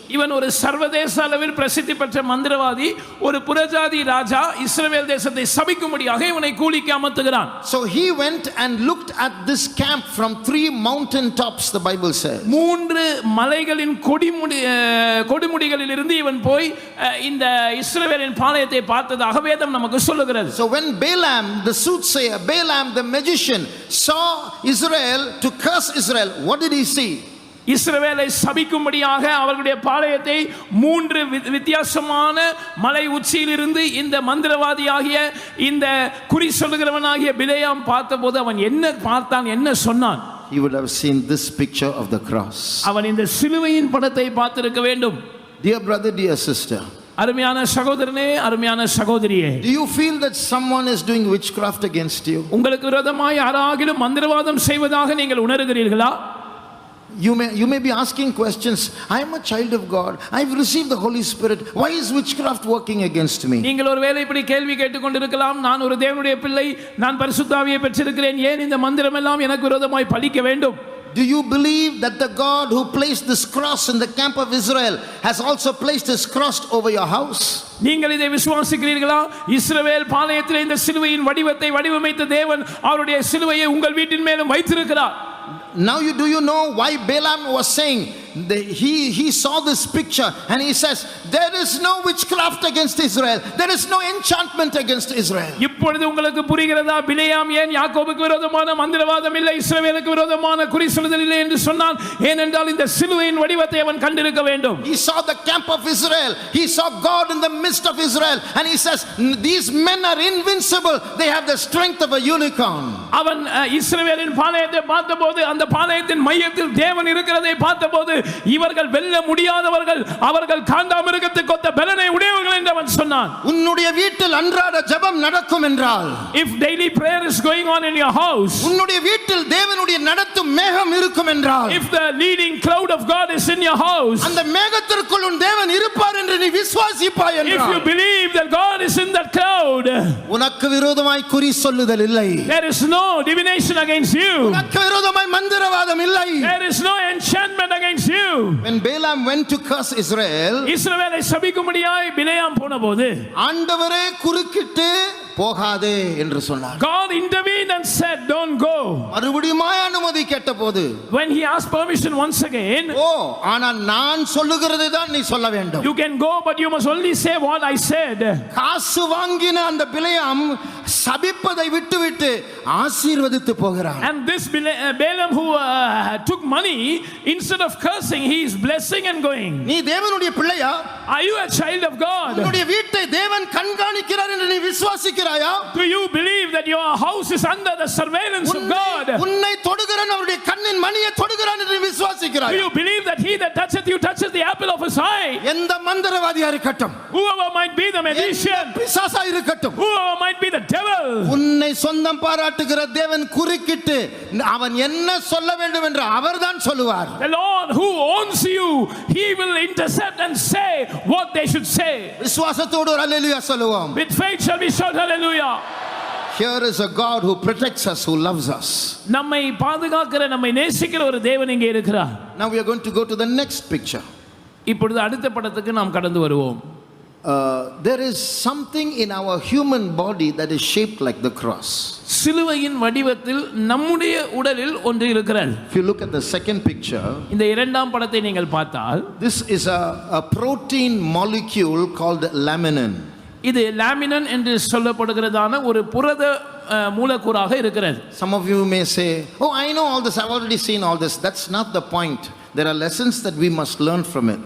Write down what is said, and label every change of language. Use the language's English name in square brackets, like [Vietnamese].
[Tamil] இவன் ஒரு சர்வதேச அளவில் பிரசித்தி பெற்ற மந்திரவாதி. ஒரு புறஜாதி ராஜா இஸ்ரவேல் தேசத்தை சபிக்கும்படியாக இவனை கூலிக்கு அமர்த்துகிறான். [English] So he went and looked at this camp from 3 mountain tops, the Bible says. [Tamil] 3 மலைகளின் கொடுமுடிகளில் இருந்து இவன் போய் இந்த இஸ்ரவேலின் பாளையத்தை பார்த்ததாக வேதம் நமக்கு சொல்லுகிறது. [English] So when Balaam the soothsayer, Balaam the magician saw Israel to curse Israel, what did he see? [Tamil] இஸ்ரவேலை சபிக்கும்படியாக அவர்களுடைய பாளையத்தை 3 வித்தியாசமான மலை உச்சியிலிருந்து இந்த மந்திரவாதியாகிய இந்த குறி சொல்லுகிறவனாகிய பிலேயாம் பார்த்தபோது அவன் என்ன பார்த்தான், என்ன சொன்னான்? [English] He would have seen this picture of the cross. [Tamil] அவன் இந்த சிலுவையின் படத்தை பார்த்திருக்க வேண்டும். [English] Dear brother, dear sister, [Tamil] அருமையான சகோதரனே, அருமையான சகோதரியே, [English] do you feel that someone is doing witchcraft against you? [Tamil] உங்களுக்கு விரோதமாய் யாராகிலும் மந்திரவாதம் செய்வதாக நீங்கள் உணர்கிறீர்களா? [English] You may be asking questions. I am a child of God. I've received the Holy Spirit. Why is witchcraft working against me? [Tamil] நீங்கள் ஒருவேளை இப்படி கேள்வி கேட்டுக்கொண்டிருக்கலாம். நான் ஒரு தேவனுடைய பிள்ளை, நான் பரிசுத்த ஆவியை பெற்றிருக்கிறேன், ஏன் இந்த மந்திரம் எல்லாம் எனக்கு விரோதமாய் பலிக்க வேண்டும்? [English] Do you believe that the God who placed this cross in the camp of Israel has also placed his cross over your house? [Tamil] நீங்கள் இதை விசுவாசிக்கிறீர்களா? இஸ்ரவேல் பாளையத்தில் இந்த சிலுவையின் வடிவத்தை வடிவமைத்த தேவன் அவருடைய சிலுவையை உங்கள் வீட்டின் மேலும் வைத்திருக்கிறார். [English] Now do you know why Balaam was saying he saw this picture and he says there is no witchcraft against Israel, there is no enchantment against Israel. [Tamil] இப்பொழுது உங்களுக்கு புரிகிறதா பிலேயாம் ஏன் யாக்கோபுக்கு விரோதமான மந்திரவாதம் இல்லை, இஸ்ரவேலுக்கு விரோதமான குறி சொல்லுதல் இல்லை என்று சொன்னான்? ஏனென்றால் இந்த சிலுவையின் வடிவத்தை அவன் கண்டிருக்க வேண்டும். [English] He saw the camp of Israel, he saw God in the midst of Israel, and he says these men are invincible, they have the strength of a unicorn. [Tamil] அவன் இஸ்ரவேலின் பாளையத்தை பார்த்தபோது அந்த பாளையத்தின் மையத்தில் தேவன் இருக்கிறதை பார்த்தபோது இவர்கள் வெல்ல முடியாதவர்கள், அவர்கள் காண்டாமிருகத்துக்கு ஒத்த பலனை உடையவர்கள் என்று அவன் சொன்னான். உன்னுடைய வீட்டில் அன்றாட ஜெபம் நடக்கும் என்றால், [English] if daily prayer is going on in your house, [Tamil] உன்னுடைய வீட்டில் தேவனுடைய நடத்தும் மேகம் இருக்கும் என்றால், [English] if the leading cloud of God is in your house, [Tamil] அந்த மேகத்திற்குள் உன் தேவன் இருப்பார் என்று நீ விசுவாசிப்பாய் என்றால், [English] if you believe that God is in that cloud, [Tamil] உனக்கு விரோதமாய் குறி சொல்லுதல் இல்லை. [English] there is no divination against you. [Tamil] உனக்கு விரோதமாய் மந்திரவாதம் இல்லை. [English] there is no enchantment against you. When Balaam went to curse Israel, [Tamil] இஸ்ரவேலை சபிக்கும்படியாய் பிலேயாம் போனபோது ஆண்டவரே குறுக்கிட்டு போகாதே என்று சொன்னார். [English] God intervened and said don't go. [Tamil] மறுபடியும் அனுமதி கேட்டபோது, [English] when he asked permission once again, [Tamil] ஆனா நான் சொல்லுகிறதை தான் நீ சொல்ல வேண்டும். [English] you can go but you must only say what I said. [Tamil] காசு வாங்கின அந்த பிலேயாம் சபிப்பதை விட்டுவிட்டு ஆசீர்வதித்து போகிறான். [English] and this Balaam who took money, instead of cursing he is blessing and going. [Tamil] நீ தேவனுடைய பிள்ளையா? [English] are you a child of God? [Tamil] உன்னுடைய வீட்டை தேவன் கண்காணிக்கிறார் என்று நீ விசுவாசிக்கிறாயா? [English] do you believe that your house is under the surveillance of God? [Tamil] உன்னை தொடுகிறான், அவருடைய கண்ணின் மணியை தொடுகிறான் என்று விசுவாசிக்கிறாயா? [English] do you believe that he that toucheth you touches the apple of his eye? [Tamil] எந்த மந்திரவாதியா இருக்கட்டும், [English] whoever might be the magician, [Tamil] பிசாசா இருக்கட்டும், [English] whoever might be the devil, [Tamil] உன்னை சொந்தம் பாராட்டுகிற தேவன் குறுக்கிட்டு அவன் என்ன சொல்ல வேண்டும் என்று அவர்தான் சொல்லுவார். [English] the Lord who owns you, he will intercept and say what they should say. [Tamil] விசுவாசத்தோடு ஒரு அல்லேலூயா சொல்லுவோம். [English] with faith shall we shout hallelujah. Here is a God who protects us, who loves us. [Tamil] நம்மை பாதுகாக்கிற, நம்மை நேசிக்கிற ஒரு தேவன் இங்கே இருக்கிறார். [English] Now we are going to go to the next picture. [Tamil] இப்பொழுது அடுத்த படத்துக்கு நாம் கடந்து வருவோம். [English] There is something in our human body that is shaped like the cross. [Tamil] சிலுவையின் வடிவத்தில் நம்முடைய உடலில் ஒன்று இருக்கிறது. [English] If you look at the second picture, [Tamil] இந்த இரண்டாம் படத்தை நீங்கள் பார்த்தால், [English] this is a protein molecule called laminin. [Tamil] இது லாமினன் என்று சொல்லப்படுகிறதான ஒரு புரத மூலக்கூறாக இருக்கிறது. [English] Some of you may say, oh, I know all this, I've already seen all this. That's not the point. there are lessons that we must learn from it.